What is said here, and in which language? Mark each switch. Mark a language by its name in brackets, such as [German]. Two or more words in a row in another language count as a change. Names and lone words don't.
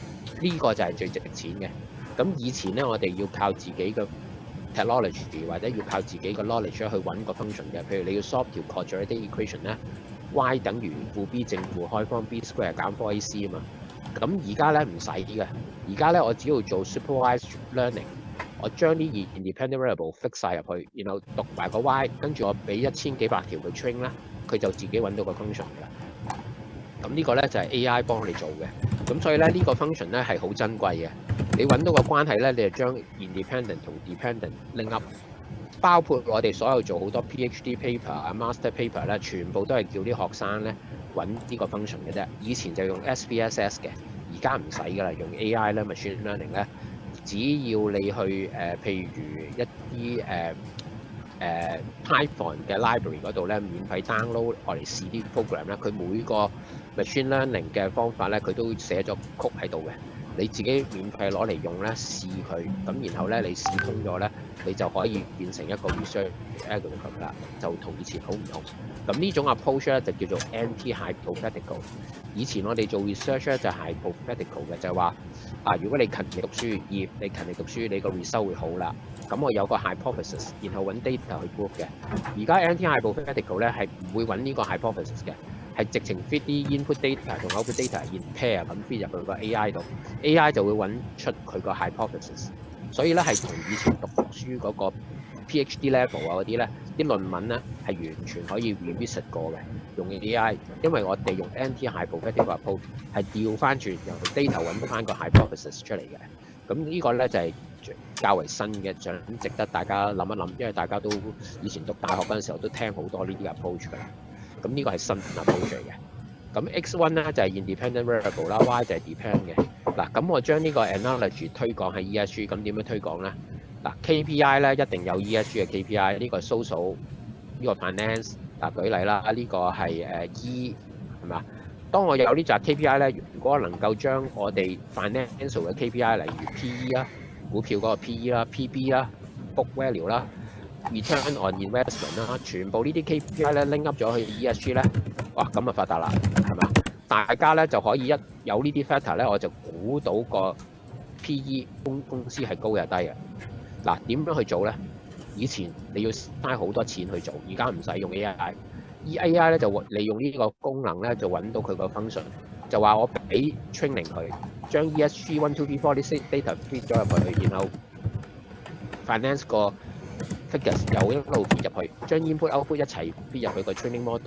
[Cantonese] 呢個就係最值錢嘅。咁以前咧，我哋要靠自己嘅 technology 或者要靠自己嘅 knowledge 去揾個 function 嘅。譬如你要 solve 條 [English] quadratic equation [Cantonese] 咧 ，Y 等於負 B 正負開方 B square 減 4AC 啊嘛。咁而家咧唔使嘅，而家咧我只要做 [English] supervised learning。 [Cantonese] 我將啲 [English] independent variable fix [Cantonese] 晒入去，然後讀埋個 y， 跟住我俾1000幾百條佢 train 啦，佢就自己揾到個 function 㗎啦。咁呢個咧就係 AI 幫你做嘅。咁所以咧呢個 function 咧係好珍貴嘅。你揾到個關係咧，你就將 independent 同 dependent [English] link up。 [Cantonese] 包括我哋所有做好多 [English] PhD paper [Cantonese] 啊、 [English] master paper [Cantonese] 咧，全部都係叫啲學生咧揾呢個 function 嘅啫。以前就用 SPSS 嘅，而家唔使㗎啦，用 AI 咧 [English] machine learning [Cantonese] 咧。只要你去譬如一啲Python 嘅 library 嗰度咧，免費 download 我嚟試啲 program 咧，佢每個 [English] machine learning [Cantonese] 嘅方法咧，佢都寫咗曲喺度嘅。你自己免費攞嚟用咧，試佢，咁然後咧你試通咗咧，你就可以變成一個 [English] research algorithm [Cantonese] 啦，就同以前好唔同。咁呢種 approach 咧就叫做 anti-hypothetical。以前我哋做 research 咧就係 hypothetical 嘅，就係話如果你勤力讀書，你勤力讀書，你個 result 會好啦。咁我有個 hypothesis， 然後揾 data 去 prove 嘅。而家 anti-hypothetical 咧係唔會揾呢個 hypothesis 嘅， 係直情 feed 啲 [English] input data [Cantonese] 同 [English] output data in pair [Cantonese] 咁 feed 入去個 AI 度 ，AI 就會揾出佢個 hypothesis。所以咧係同以前讀書嗰個 [English] PhD level [Cantonese] 啊嗰啲咧，啲論文咧係完全可以 revisit 過嘅，用 AI， 因為我哋用 [English] anti-hypothetic approach [Cantonese] 係調翻轉由 data 揾翻個 hypothesis 出嚟嘅。咁呢個咧就係較為新嘅，想值得大家諗一諗，因為大家都以前讀大學嗰陣時候都聽好多呢啲 approach 㗎啦。咁呢個係新 approach 嚟嘅。咁 X1 咧就係 [English] independent variable [Cantonese] 啦 ，Y 就係 depend 嘅。嗱，咁我將呢個 analogy 推廣喺 ESG， 咁點樣推廣咧？嗱 KPI 咧一定有 ESG 嘅 KPI， 呢個係 social， 呢個 finance。嗱舉例啦，呢個係E 係嘛？當我有呢隻 KPI 咧，如果能夠將我哋 financial 嘅 KPI， 例如 PE 啦、股票嗰個 PE 啦、PB 啦、 [English] book value [Cantonese] 啦、 [English] return on investment [Cantonese] 啦，全部呢啲 KPI 咧 [English] link up [Cantonese] 咗去 ESG 咧，哇咁啊發達啦，係嘛？大家咧就可以一有呢啲 factor 咧，我就估到個 PE 公司係高又低嘅。嗱，點樣去做咧？以前你要嘥好多錢去做，而家唔使用 AI。AI 咧就利用呢個功能咧，就揾到佢個 function， 就話我俾 training 佢，將 ESG 1、2、3、4啲 data feed 咗入去，然後 finance 個 figures 又一路 feed 入去，將 [English] input output [Cantonese] 一齊 feed 入去個 [English] training model。